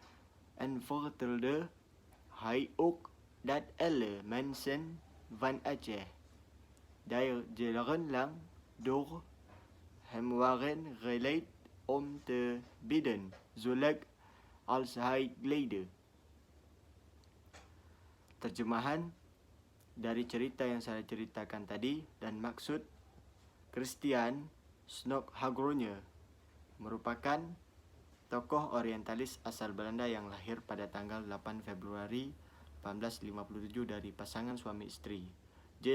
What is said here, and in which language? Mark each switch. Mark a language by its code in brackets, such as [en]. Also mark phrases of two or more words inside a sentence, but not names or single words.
[nl] hij ook dat alle mensen van Aceh daar jarenlang door hem waren geleid om te bidden, zolang als hij leidde. [id] Terjemahan dari cerita yang saya ceritakan tadi dan maksud Christian Snokhalgronya merupakan tokoh orientalis asal Belanda yang lahir pada tanggal 8 Februari 1857 dari pasangan suami istri, J.